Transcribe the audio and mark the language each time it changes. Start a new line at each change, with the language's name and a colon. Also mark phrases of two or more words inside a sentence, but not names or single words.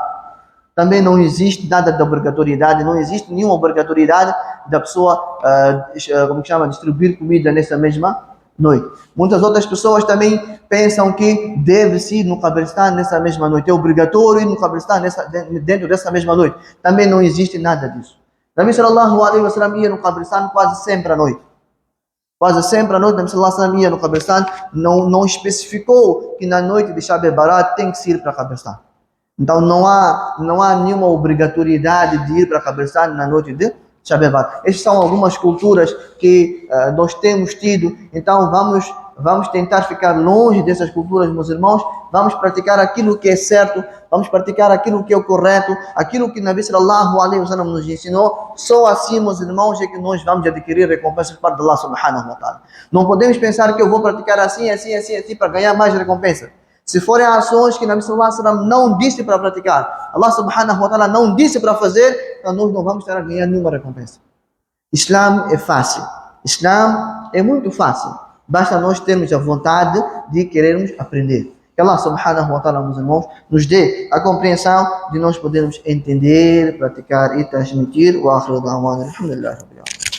Portuguese: Também não existe nada de obrigatoriedade, não existe nenhuma obrigatoriedade da pessoa, distribuir comida nessa mesma noite. Muitas outras pessoas também pensam que deve-se ir no Qabristan nessa mesma noite. É obrigatório ir no Qabristan dentro dessa mesma noite. Também não existe nada disso.
Arabic: نبي صلى الله عليه وسلم
Portuguese: ia no Qabristan quase sempre à noite. Quase sempre à noite,
Arabic: نبي صلى الله عليه وسلم
Portuguese: ia no Qabristan, não especificou que na noite de Shab Barat tem que se ir para Qabristan. Então não há nenhuma obrigatoriedade de ir para Qabristan na noite de Shab Barat. Estas são algumas culturas que nós temos tido, então vamos tentar ficar longe dessas culturas, meus irmãos. Vamos praticar aquilo que é certo, vamos praticar aquilo que é o correto, aquilo que
Arabic: نبي صلى الله عليه وسلم
Portuguese: nos ensinou. Só assim, meus irmãos, é que nós vamos adquirir recompensas para
Arabic: الله سبحانه وتعالى.
Portuguese: Não podemos pensar que eu vou praticar assim para ganhar mais recompensa. Se forem ações que
Arabic: نبي صلى الله عليه وسلم
Portuguese: não disse para praticar,
Arabic: الله سبحانه وتعالى
Portuguese: não disse para fazer, então nós não vamos ter a ganhar nenhuma recompensa. Islam é fácil. Islam é muito fácil. Basta nós termos a vontade de querermos aprender. Que
Arabic: الله سبحانه وتعالى,
Portuguese: meus irmãos, nos dê a compreensão de nós podermos entender, praticar e transmitir.
Arabic: وآخر دعوانا، الحمد لله.